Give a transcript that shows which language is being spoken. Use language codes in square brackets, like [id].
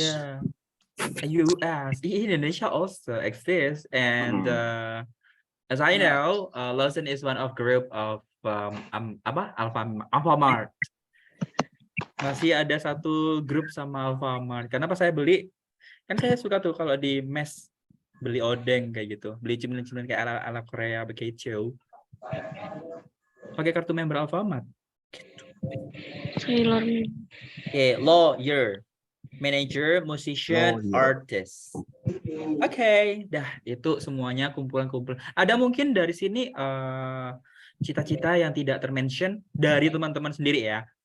[en] ya US, in Indonesia also exists, and as I know, Lawson is one of group of Alfamart. [id] Masih ada satu grup sama Alfamart. Karena pas saya beli, kan saya suka tuh kalau di mes beli odeng kayak gitu, beli cemilan-cemilan kayak ala Korea begitu. Pakai kartu member Alfamart. [en] Sailor. Okay, lawyer, manager, musician, Lawyer. artist. [id] Oke, dah itu semuanya kumpulan-kumpulan. Ada mungkin dari sini cita-cita yang tidak termention dari teman-teman sendiri ya.